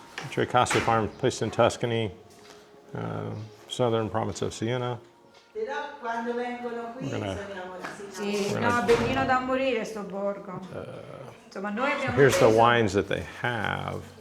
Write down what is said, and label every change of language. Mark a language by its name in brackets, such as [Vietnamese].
[English] Tre Casa Farm, placed in Tuscany, southern province of Siena. [Italian] Però quando vengono qui Sì, no, bellino da morire sto borgo. Insomma, noi abbiamo [English] Here's the wines that they have.